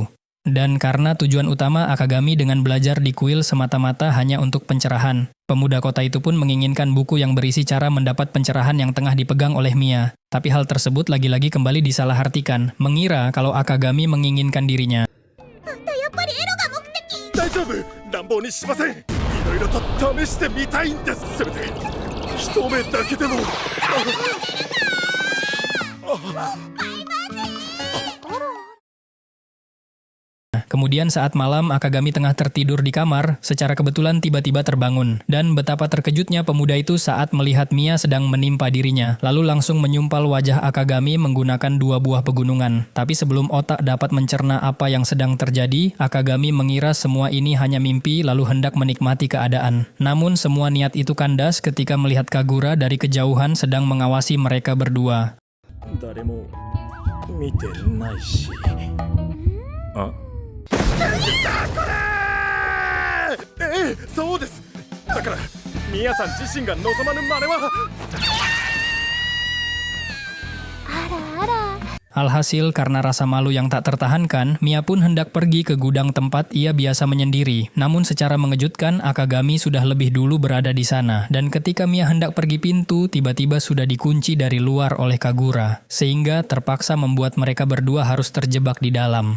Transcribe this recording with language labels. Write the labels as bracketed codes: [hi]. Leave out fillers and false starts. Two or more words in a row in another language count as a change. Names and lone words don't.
[id] Dan karena tujuan utama Akagami dengan belajar di kuil semata-mata hanya untuk pencerahan, pemuda kota itu pun menginginkan buku yang berisi cara mendapat pencerahan yang tengah dipegang oleh Mia. Tapi hal tersebut lagi-lagi kembali disalahartikan, mengira kalau Akagami menginginkan dirinya. [ja] 大丈夫、乱暴にしません。いろいろと試してみたいんです。せめて一目だけでも。 [id] Kemudian saat malam Akagami tengah tertidur di kamar, secara kebetulan tiba-tiba terbangun. Dan betapa terkejutnya pemuda itu saat melihat Mia sedang menimpa dirinya, lalu langsung menyumpal wajah Akagami menggunakan 2 buah pegunungan. Tapi sebelum otak dapat mencerna apa yang sedang terjadi, Akagami mengira semua ini hanya mimpi lalu hendak menikmati keadaan. Namun semua niat itu kandas ketika melihat Kagura dari kejauhan sedang mengawasi mereka berdua. [ja] 誰も見てないし。あ。ええ、そうです。だからミヤさん自身が望まぬ真似は。あらあら。 [id] Alhasil karena rasa malu yang tak tertahankan, Mia pun hendak pergi ke gudang tempat ia biasa menyendiri. Namun secara mengejutkan, Akagami sudah lebih dulu berada di sana. Dan ketika Mia hendak pergi pintu, tiba-tiba sudah dikunci dari luar oleh Kagura. Sehingga terpaksa membuat mereka berdua harus terjebak di dalam.